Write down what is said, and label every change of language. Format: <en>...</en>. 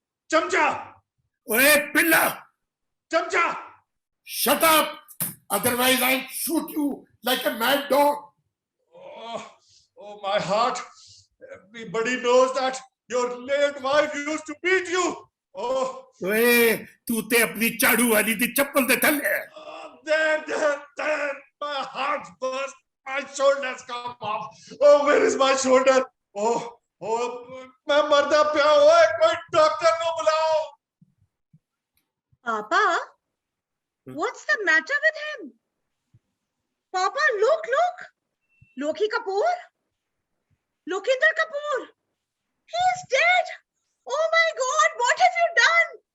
<hi>Chamcha.</hi> <pa>Oye, Pilla.</pa> <hi>Chamcha.</hi> <en>Shut up. Otherwise, I'll shoot you like a mad dog. Oh, my heart. Everybody knows that your late wife used to beat you. Oh,</en> <pa>ओए तू ते अपनी झाड़ू वाली दी चप्पल दे थल्ले है</pa> <en>there, my heart burst, my shoulders come off. Oh, where is my shoulder?</en> <pa>Oh, मैं मरदा पिया हुआ है, कोई डॉक्टर को बुलाओ.</pa> <en>Papa, what's the matter with him? Papa, look. Loki Kapoor. Lokinder Kapoor. He's dead. Oh my God, what have you done?</en>